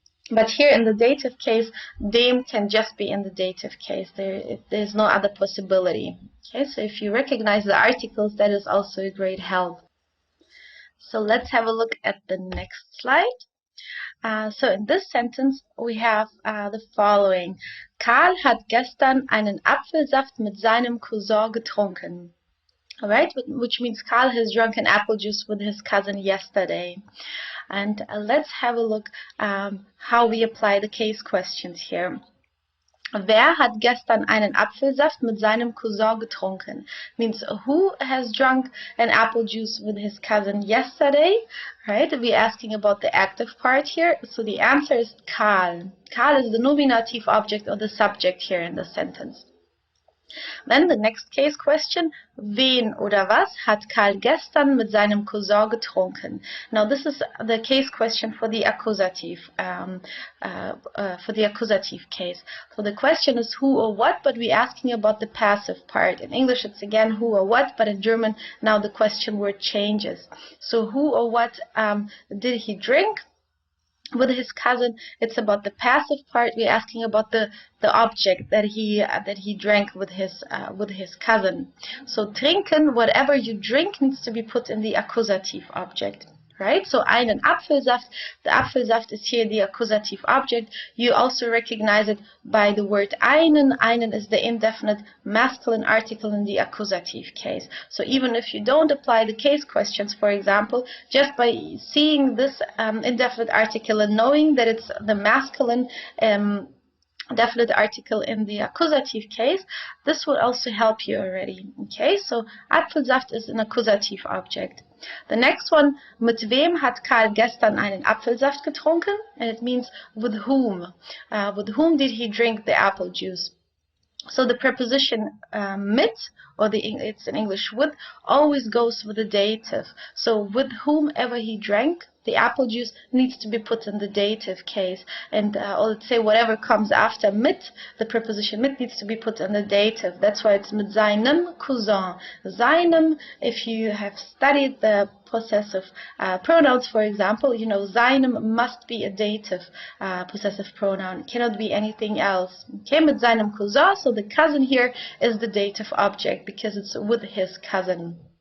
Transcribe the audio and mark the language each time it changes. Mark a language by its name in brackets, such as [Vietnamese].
[English] But here in the dative case, dem can just be in the dative case. There's no other possibility. Okay, so if you recognize the articles, that is also a great help. So let's have a look at the next slide. So in this sentence we have the following. [German] Karl hat gestern einen Apfelsaft mit seinem Cousin getrunken. [English] Alright, which means Karl has drunk an apple juice with his cousin yesterday. And let's have a look how we apply the case questions here. [German] Wer hat gestern einen Apfelsaft mit seinem Cousin getrunken? [English] Means who has drunk an apple juice with his cousin yesterday? Right? We're asking about the active part here. So the answer is Karl. Karl is the nominative object or the subject here in the sentence. Then the next case question, [German] wen oder was hat Karl gestern mit seinem Cousin getrunken? [English] Now this is the case question for the accusative, case. So the question is who or what, but we're asking about the passive part. In English it's again who or what, but in German now the question word changes. So who or what did he drink with his cousin? It's about the passive part. We're asking about the object that he drank with his cousin. So trinken, whatever you drink, needs to be put in the accusative object. Right? [German] So einen Apfelsaft, [English] the Apfelsaft is here the accusative object. You also recognize it by the word einen. Einen is the indefinite masculine article in the accusative case. So even if you don't apply the case questions, for example, just by seeing this indefinite article and knowing that it's the masculine definite article in the accusative case, this will also help you already. Okay, so Apfelsaft is an accusative object. The next one, [German] mit wem hat Karl gestern einen Apfelsaft getrunken? [English] And it means with whom. With whom did he drink the apple juice? So the preposition mit, or it's in English with, always goes with the dative. So with whomever he drank the apple juice needs to be put in the dative case. And or let's say whatever comes after mit, the preposition mit needs to be put in the dative. That's why it's [German] mit seinem Cousin. [English] Seinem, if you have studied the possessive pronouns, for example, you know seinem must be a dative possessive pronoun. It cannot be anything else. Okay, mit seinem Cousin, so the cousin here is the dative object because it's with his cousin.